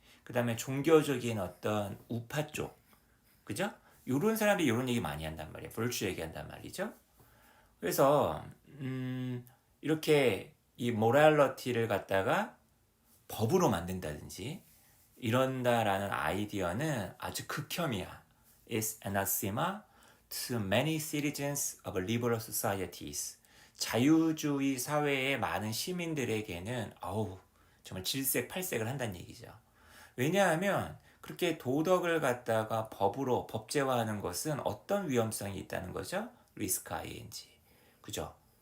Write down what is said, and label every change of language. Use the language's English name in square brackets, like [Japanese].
[Korean] 그 다음에 종교적인 어떤 우파 쪽. 그죠? 요런 사람들이 요런 얘기 많이 한단 말이에요. virtue 얘기한단 말이죠. 그래서 이렇게 이 모랄러티를 갖다가 법으로 만든다든지 이런다라는 아이디어는 아주 극혐이야. [English] It's anathema to many citizens of liberal societies. [Korean] 자유주의 사회의 많은 시민들에게는 정말 질색팔색을 한다는 얘기죠. 왜냐하면 그렇게 도덕을 갖다가 법으로 법제화하는 것은 어떤 위험성이 있다는 거죠? 리스크 ing. 그죠?